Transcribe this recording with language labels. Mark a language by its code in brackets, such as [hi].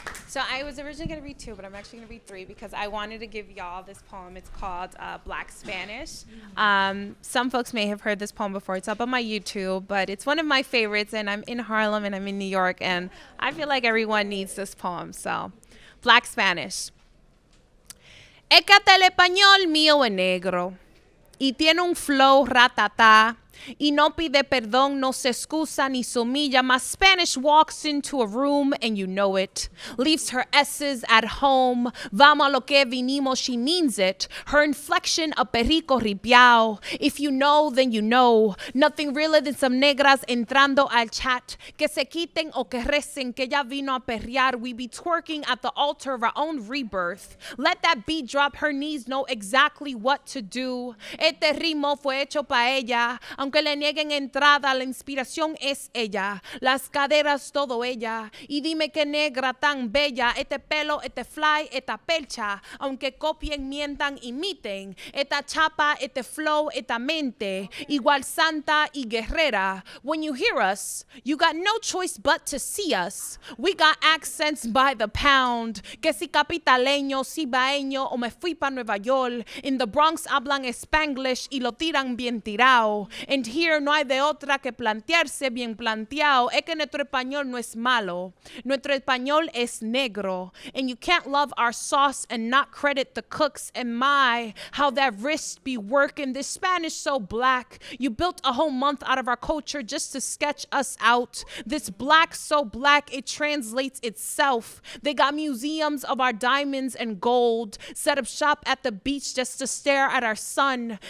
[en] So I was originally going to read 2, but I'm actually going to read 3 because I wanted to give y'all this poem. It's called Black Spanish. Some folks may have heard this poem before. It's up on my YouTube, but it's one of my favorites, and I'm in Harlem, and I'm in New York, and I feel like everyone needs this poem. So, Black Spanish. [es] Écate el español mío es negro y tiene un flow ratatá. Y no pide perdón, no se excusa ni se humilla. [en] My Spanish walks into a room and you know it. Leaves her S's at home. [es] Vamos a lo que vinimos, [en] she means it. Her inflection [es] a perico ripiao. [en] If you know, then you know. Nothing realer than some [es] negras entrando al chat. Que se quiten o que recen, que ya vino a perrear. [en] We be twerking at the altar of our own rebirth. Let that beat drop, her knees know exactly what to do. [es] Este ritmo fue hecho pa ella. Aunque le nieguen entrada, la inspiración es ella. Las caderas, todo ella. Y dime qué negra tan bella. Este pelo, este fly, esta percha. Aunque copien, mientan, imiten. Esta chapa, este flow, esta mente. Igual santa y guerrera. [en] When you hear us, you got no choice but to see us. We got accents by the pound. [es] Que si capitaleño, si baeño, o me fui pa Nueva York. [en] In the Bronx [es] hablan Spanglish y lo tiran bien tirao. [en] And here [es] no hay de otra que plantearse bien planteado. Es que nuestro español no es malo. Nuestro español es negro. [en] And you can't love our sauce and not credit the cooks. And my, how that wrist be working. This Spanish so black. You built a whole month out of our culture just to sketch us out. This black so black it translates itself. They got museums of our diamonds and gold. Set up shop at the beach just to stare at our sun.